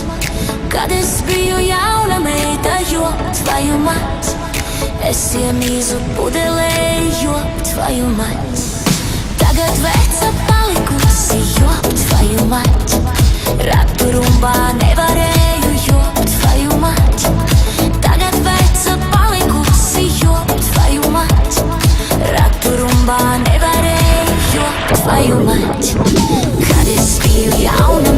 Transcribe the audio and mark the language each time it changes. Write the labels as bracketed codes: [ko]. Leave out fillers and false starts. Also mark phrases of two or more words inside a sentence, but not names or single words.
[lv] Kad es biju jauna meita, [ru] ёб твою мать. [lv] Es iemīzu pudelē, [ru] ёб твою мать. [lv] Tagad veca palikusi, [ru] ёб твою мать. [lv] Ratu rumbā nevarēju, [ru] ёб твою мать. [lv] Tagad veca palikusi, [ru] ёб твою мать. [lv] Ratu rumbā nevarēju, [ru] ёб твою мать. [lv] Kad es biju jauna